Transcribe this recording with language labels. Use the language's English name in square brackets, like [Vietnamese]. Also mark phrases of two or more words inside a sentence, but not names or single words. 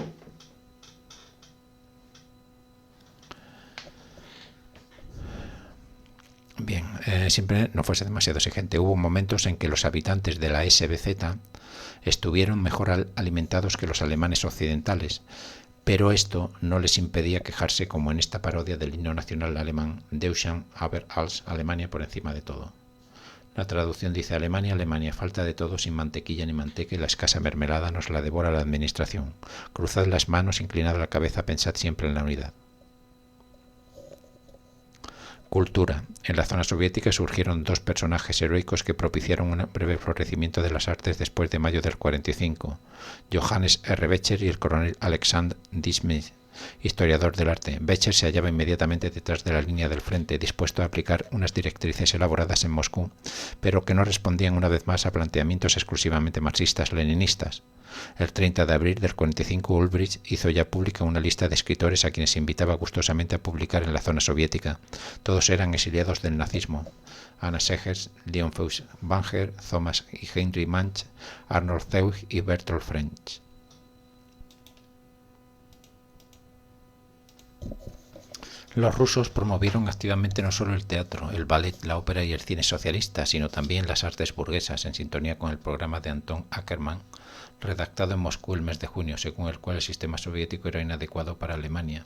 [Spanish] Bien, siempre no fuese demasiado exigente. Hubo momentos en que los habitantes de la SBZ estuvieron mejor alimentados que los alemanes occidentales, pero esto no les impedía quejarse, como en esta parodia del himno nacional alemán, [German] Deutschland über alles, [Spanish] Alemania por encima de todo. La traducción dice: Alemania, Alemania, falta de todo, sin mantequilla ni manteca, y la escasa mermelada nos la devora la administración. Cruzad las manos, inclinad la cabeza, pensad siempre en la unidad. Cultura. En la zona soviética surgieron dos personajes heroicos que propiciaron un breve florecimiento de las artes después de mayo del 45. Johannes R. Becher y el coronel Alexander Dismith, historiador del arte. Becher se hallaba inmediatamente detrás de la línea del frente, dispuesto a aplicar unas directrices elaboradas en Moscú, pero que no respondían una vez más a planteamientos exclusivamente marxistas-leninistas. El 30 de abril del 45, Ulbricht hizo ya pública una lista de escritores a quienes invitaba gustosamente a publicar en la zona soviética. Todos eran exiliados del nazismo: Anna Segers, Leon Feuchtwanger, Thomas y Heinrich Mann, Arnold Zeug y Bertolt French. Los rusos promovieron activamente no solo el teatro, el ballet, la ópera y el cine socialista, sino también las artes burguesas, en sintonía con el programa de Anton Ackermann, redactado en Moscú el mes de junio, según el cual el sistema soviético era inadecuado para Alemania.